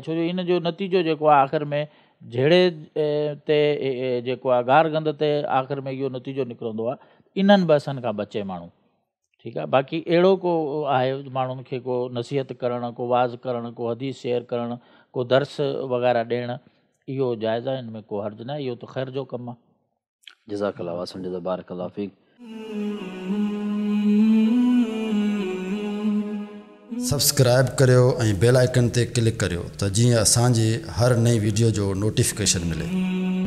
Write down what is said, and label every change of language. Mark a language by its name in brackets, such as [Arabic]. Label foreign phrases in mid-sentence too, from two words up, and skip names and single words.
[Sindhi] छो जो इन जो नतीजो जेको आहे आख़िर में जहिड़े ते जेको आहे गार गंद ते आख़िर में इहो नतीजो निकिरंदो आहे, इन्हनि बहसनि खां बचे माण्हू, ठीकु आहे। बाक़ी अहिड़ो को आहे माण्हुनि खे को नसीहत करणु, को वाज़ करणु, को हदीस शेयर करणु, को दर्स वग़ैरह ॾियणु, इहो जाइज़ आहे, हिन में को हर्ज न आहे, इहो त ख़ैर जो कमु आहे। [Arabic] جزاك الله وسيم جزا بارك الله فيك. [Sindhi] सब्सक्राइब करियो ऐं [English] bell icon [Sindhi] ते क्लिक करियो त जीअं असांजी हर नई वीडियो जो नोटिफिकेशन मिले।